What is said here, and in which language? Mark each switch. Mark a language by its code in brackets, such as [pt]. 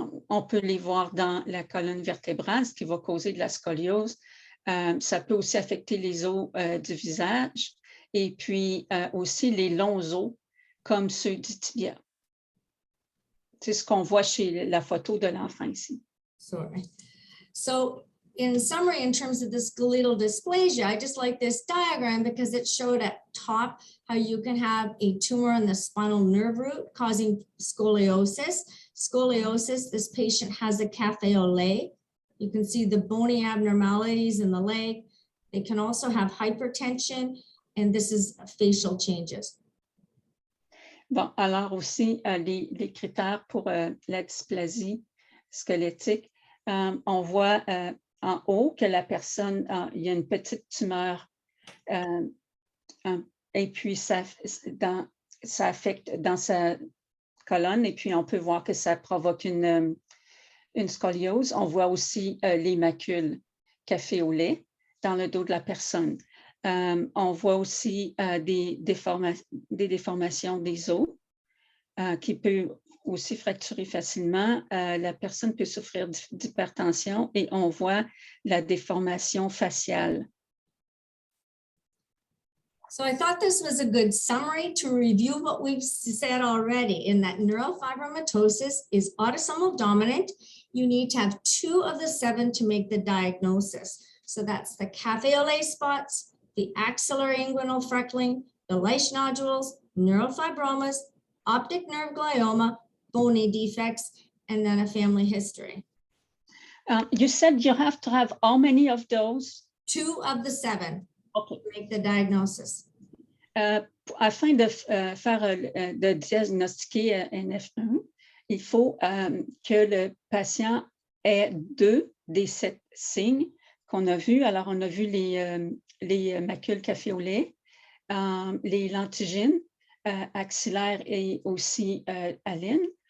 [fr] On peut les voir dans la colonne vertébrale, ce qui va causer de la scoliose. Ça peut aussi affecter les os du visage et puis aussi les longs os comme ceux du tibia. C'est ce qu'on voit chez la photo de l'enfant ici. [en] Sorry. So in summary, in terms of the skeletal dysplasia, I just like this diagram because it showed at top how you can have a tumor in the spinal nerve root causing scoliosis. Scoliosis, this patient has a café au lait. You can see the bony abnormalities in the leg. They can also have hypertension, and this is facial changes. [fr] Bon, alors aussi, les critères pour la dysplasie squelettique, on voit en haut que la personne, il y a une petite tumeur et puis ça affecte dans sa colonne et puis on peut voir que ça provoque une scoliose. On voit aussi les macules café au lait dans le dos de la personne. On voit aussi des déformations des os qui peuvent aussi fracturer facilement. La personne peut souffrir d'hypertension et on voit la déformation faciale. [en] So I thought this was a good summary to review what we've said already in that neurofibromatosis is autosomal dominant. You need to have 2 of the 7 to make the diagnosis. So that's the café au lait spots, the axillary inguinal freckling, the Leish nodules, neurofibromas, optic nerve glioma, bony defects, and then a family history. You said you have to have how many of those? 2 of the 7 Okay. to make the diagnosis. [fr] Afin de diagnostiquer NF1, il faut que le patient ait 2 des 7 signes qu'on a vus. Alors, on a vu les macules café au lait, les lentigines axillaires et aussi alines.